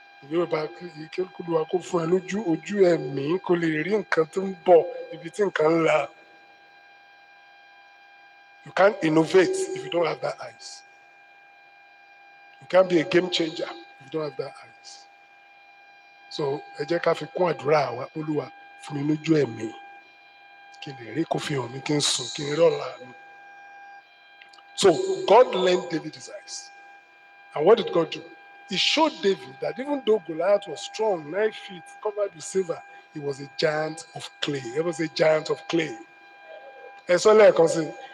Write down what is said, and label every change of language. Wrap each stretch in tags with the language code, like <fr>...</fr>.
<yo>Yorùbá Olúwa kó fún ẹ lójú ojú ẹ̀mí kó lè rí nǹkan tó ń bọ̀ ibi tí nǹkan ń la.</yo> <en>You can't innovate if you don't have that eyes. You can't be a game changer if you don't have that eyes.</en> <yo>So ẹ jẹ́ ká fi kún àdúrà wa Olúwa fún mi lójú ẹ̀mí kí n lè rí kó fi hàn mí kí n sùn kí n rí ọ̀la mi.</yo> <en>So God lent David his eyes. And what did God do? He showed David that even though Goliath was strong, 9 feet, covered with silver, he was a giant of clay. He was a giant of clay.</en> <yo>Ẹ sọ lẹ́ẹ̀kan sí i.</yo>